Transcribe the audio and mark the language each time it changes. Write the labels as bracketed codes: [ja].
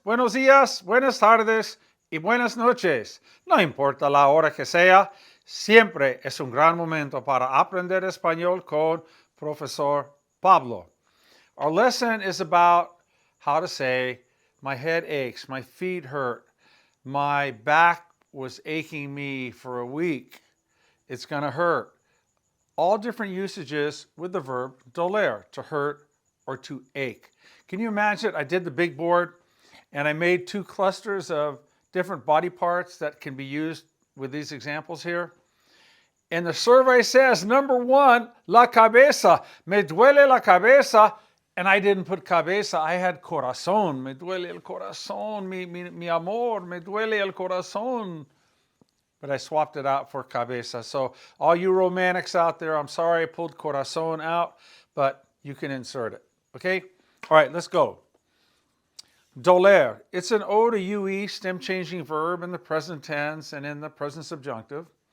[es] Buenos días, buenas tardes y buenas noches. No importa la hora que sea, siempre es un gran momento para aprender español con Profesor Pablo. [en] Our lesson is about how to say, my head aches, my feet hurt, my back was aching me for a week, it's going to hurt. All different usages with the verb doler, to hurt or to ache. Can you imagine? I did the big board and I made two clusters of different body parts that can be used with these examples here. And the survey says, number one, la cabeza. [es] Me duele la cabeza. [en] And I didn't put cabeza, I had corazón. [es] Me duele el corazón, mi amor, me duele el corazón. [en] But I swapped it out for cabeza. So all you romantics out there, I'm sorry I pulled corazón out, but you can insert it. Okay? All right, let's go. Doler. It's an O to UE stem changing verb in the present tense and in the present subjunctive.